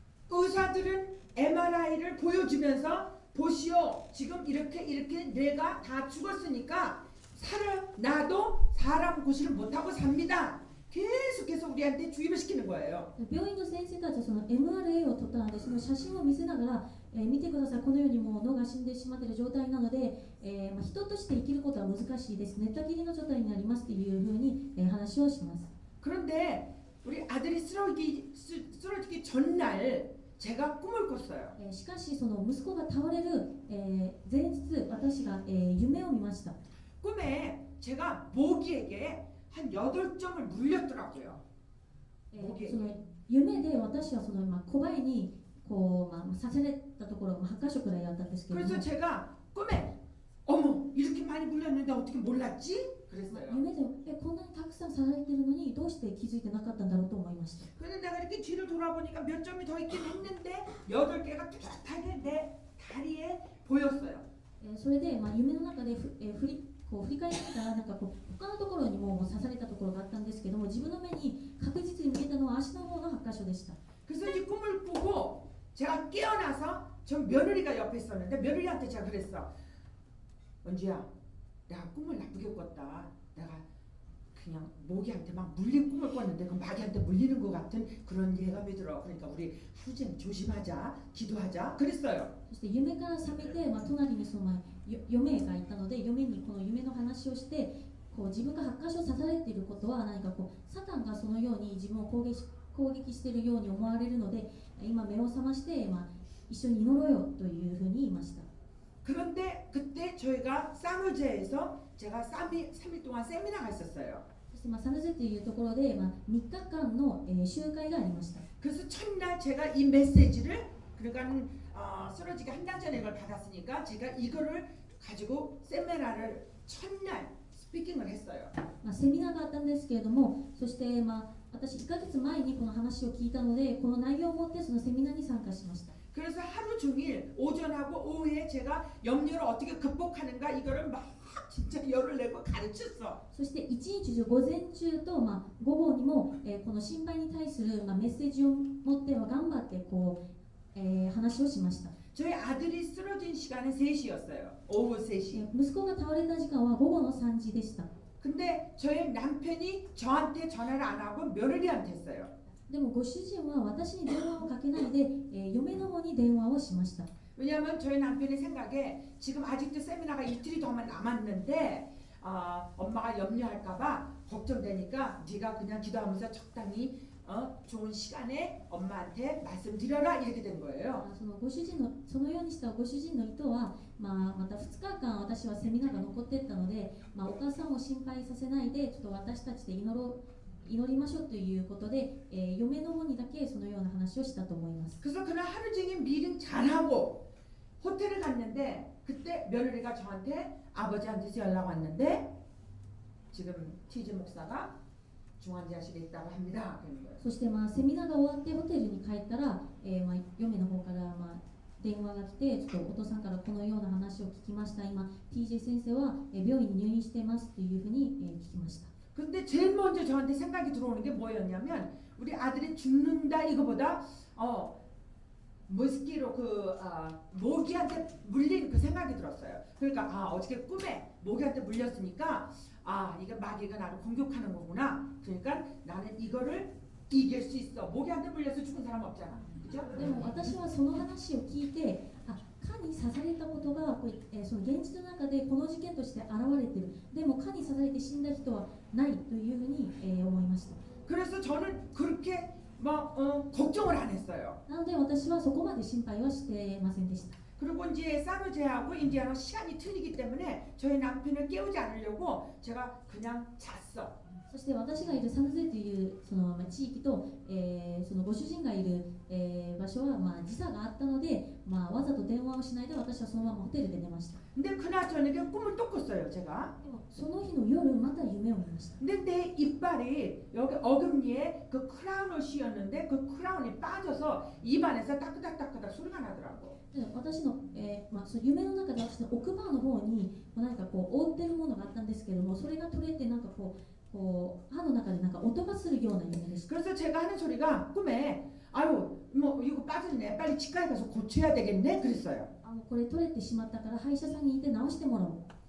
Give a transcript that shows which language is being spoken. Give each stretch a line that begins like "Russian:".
Korean: 의사들은 MRI를 보여주면서 보시오 지금 이렇게 뇌가 다 죽었으니까 살아나도 사람 구실을 못하고 삽니다. 계속해서 우리한테 주입을 시키는 거예요.
Japanese: 病院の先生たちはその MRA を撮ったのでその写真を見せながら、見てください、このようにもう脳が死んでしまっている状態なので、人として生きることは難しいです、寝たきりの状態になりますというふうに、話をします。
Korean: 그런데 우리 아들이 쓰러지기 전날 제가 꿈을 꿨어요.
Japanese: しかしその息子が倒れる、前日私が、夢を見ました。
Korean: 꿈에 제가 모기에게 한 8점을 물렸더라고요.
Japanese: その夢で私はその小バエにこう、刺されたところ8箇所くらいあったんですけれども、
Korean: 그래서 제가 꿈에 어머 이렇게 많이 물렸는데 어떻게 몰랐지? 그랬어요.
Japanese: 夢でこんなにたくさん刺されてるのにどうして気づいてなかったんだろうと思いました。
Korean: 그런데 내가 이렇게 뒤를 돌아보니까 몇 점이 더 있긴 했는데 8개가 뚜렷하게 내 다리에 보였어요.
Japanese: それで、夢の中で振こう振り返ったらなんかこう他のところにも刺されたところがあったんですけども、自分の目に確実に見えたのは足の方の8箇所でした。
Korean: 그래서 이 꿈을 꾸고 제가 깨어나서 저 며느리가 옆에 있었는데 며느리한테 제가 그랬어. 은주야, 내가 꿈을 나쁘게 꿨다. 내가 그냥 모기한테 막 물린 꿈을 꿨는데 그 마귀한테 물리는 것 같은 그런 예감이 들어. 그러니까 우리 하루 종일 조심하자, 기도하자. 그랬어요.
Japanese: そして夢から覚めて、隣にその嫁がいたので、嫁にこの夢の話をして、こう自分が8箇所刺されていることは何かこうサタンがそのように自分を攻撃しているように思われるので、今目を覚まして、一緒に祈ろうよというふうに言いました。
Korean: 그런데 그때 저희가 사무제에서 제가 3일 동안 세미나가 있었어요.
Japanese: そしてサヌゼというところで、3日間の、集会がありました。
Korean: 그래서 첫날 제가 이 메시지를 그러니까 쓰러지기 한 달 전에 이걸 받았으니까 제가 이거를 가지고 세미나를 첫날 스피킹을 했어요.
Japanese: セミナーがあったんですけれども、そして、私1ヶ月前にこの話を聞いたので、この内容を持ってそのセミナーに参加しました。
Korean: 그래서 하루 종일 오전하고 오후에 제가 염려를 어떻게 극복하는가 이거를 막 진짜 열을 내고 가르쳤어.
Japanese: そして一日中午前中と、午後にも、この心配に対する、メッセージを持っては頑張ってこう、話をしました。
Korean: 저희 아들이 쓰러진 시간은 3시였어요. 오후 3시.
Japanese: 息子が倒れた時間は午後の3時でした。
Korean: 근데 저희 남편이 저한테 전화를 안 하고 며느리한테 했어요.
Japanese: でもご主人は私に電話をかけないで、嫁の方に電話をしました。
Korean: 왜냐하면 저희 남편의 생각에 지금 아직도 세미나가 이틀이 더 남았는데 엄마가 염려할까봐 걱정되니까 네가 그냥 기도하면서 적당히 좋은 시간에 엄마한테 말씀드려라 이렇게 된 거예요.
Japanese: そのご主人のそのようにしたご主人の意図は、また2日間私はセミナーが残っていったので、お母さんを心配させないでちょっと私たちで祈りましょうということで、嫁の方にだけそのような話をしたと思います。
Korean: 그래서 그날 하루 종일 미팅 잘하고 호텔을 갔는데 그때 며느리가 저한테 아버지한테서 연락 왔는데 지금 TJ 목사가 중환자실에 있다고 합니다. 그런 거예요.
Japanese: そしてセミナーが終わってホテルに帰ったら、嫁の方から電話が来て、ちょっとお父さんからこのような話を聞きました。今 TJ 先生は病院に入院していますというふうに聞きました。
Korean: 근데 제일 먼저 저한테 생각이 들어오는 게 뭐였냐면 우리 아들이 죽는다 이거보다 모스키로 모기한테 물린 그 생각이 들었어요. 그러니까 어저께 꿈에 모기한테 물렸으니까 이게 마귀가 나를 공격하는 거구나. 그러니까 나는 이거를 이길 수 있어. 모기한테 물려서 죽은 사람 없잖아. 그죠?
Japanese: でも私はその話を聞いて、蚊に刺されたことがその現実の中でこの事件として現れている。でも蚊に刺されて死んだ人はないというふうに、思いました。
Korean: 그래서 저는 그렇게 걱정을 안 했어요.
Japanese: なので私はそこまで心配はしてませんでした。
Korean: 그리고 이제 사누제하고 인디아나 시간이 틀리기 때문에 저희 남편을 깨우지 않으려고 제가 그냥 잤어.
Japanese: そして私がいるサヌゼというその地域と、そのご主人がいる、場所は時差があったので、わざと電話をしないで私はそのままホテルで寝ました。
Korean: 근데 그날 저녁에 꿈을 또 꿨어요, 제가.
Japanese: でもその日の夜また夢を見ました。
Korean: 근데 내 이빨이 여기 어금니에 그 크라운을 씌웠는데 그 크라운이 빠져서 입안에서 따끄닥따끄닥 소리가 나더라고.
Japanese: で私の、その夢の中で私の奥歯の方に何かこう覆ってるものがあったんですけども、それが取れてなんかこう歯の中でなんか音がするような夢でした。
Korean: 그래서 제가 하는 소리가 꿈에 아유 뭐 이거 빠졌네 빨리 치과에 가서 고쳐야 되겠네 그랬어요.
Japanese: もうこれ取れてしまったから歯医者さんに行って直してもらおう。